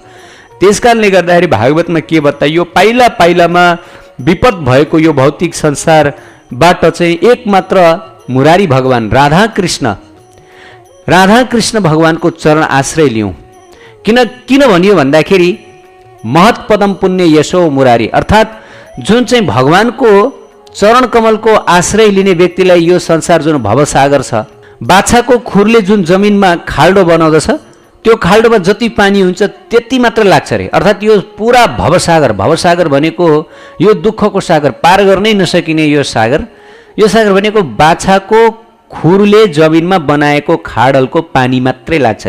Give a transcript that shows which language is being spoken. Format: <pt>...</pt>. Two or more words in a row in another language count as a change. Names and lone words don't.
<ne>त्यसकारणले गर्दाखेरि भागवतमा के बताइयो, पाइला पाइलामा विपद भएको यो भौतिक संसारबाट चाहिँ एकमात्र मुरारी भगवान राधाकृष्ण भगवानको चरण आश्रय लियौँ। किन भनियो भन्दाखेरि</ne> <sa>महत्पदम पुण्य यशो मुरारी,</sa> <ne>अर्थात् जुन चाहिँ भगवानको चरण कमलको आश्रय लिने व्यक्तिलाई यो संसार जुन भवसागर छ, बाछाको खुरले जुन जमिनमा खाल्डो बनाउँदछ त्यो खाल्डोमा जति पानी हुन्छ त्यति मात्र लाग्छ अरे। अर्थात् यो पुरा भवसागर भनेको यो दुःखको सागर, पार गर्नै नसकिने यो सागर भनेको बाछाको खुरले जमिनमा बनाएको खाडलको पानी मात्रै लाग्छ अरे।</ne>